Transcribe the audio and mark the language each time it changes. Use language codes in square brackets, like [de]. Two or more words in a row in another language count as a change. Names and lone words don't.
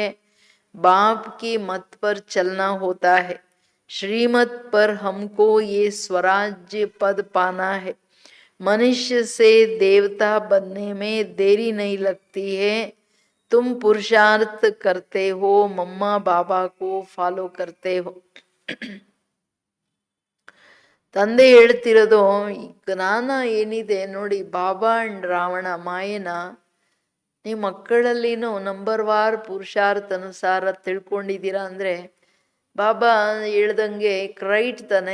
[hi] बाप की मत पर चलना होता है. श्रीमत पर हमको ये स्वराज्य पद पाना है. मनुष्य से देवता बनने में देरी नहीं लगती है. तुम पुरुषार्थ करते हो, मम्मा बाबा को फॉलो करते हो. [kn] ತಂದೆ ಹೇಳ್ತಿರೋದು ಈ ಜ್ಞಾನ ಏನಿದೆ ನೋಡಿ, ಬಾಬಾ ಅಂಡ್ ರಾವಣ ಮಾಯನ ನೀವು ಮಕ್ಕಳಲ್ಲಿನೂ ನಂಬರ್ವಾರ್ ಪುರುಷಾರ್ಥ ಅನುಸಾರ ತಿಳ್ಕೊಂಡಿದ್ದೀರಾ ಅಂದ್ರೆ ಬಾಬಾ ಹೇಳ್ದಂಗೆ ರೈಟ್ ತಾನೆ.